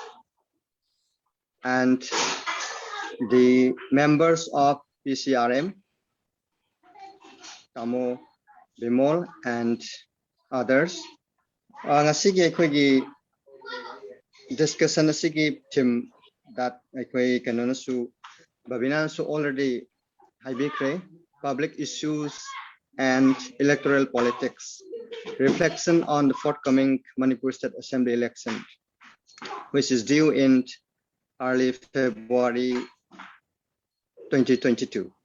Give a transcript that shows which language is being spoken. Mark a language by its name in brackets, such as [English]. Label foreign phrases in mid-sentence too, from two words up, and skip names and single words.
[English] and the members of PCRM, Kamo, Bimol, and others. [Manipuri] Ngasigi aikoigi discussion asigi team that aikoi kanonasu babinasu already haibikre [English] public issues and electoral politics. Reflection on the forthcoming Manipur State Assembly election, which is due in early February 2022.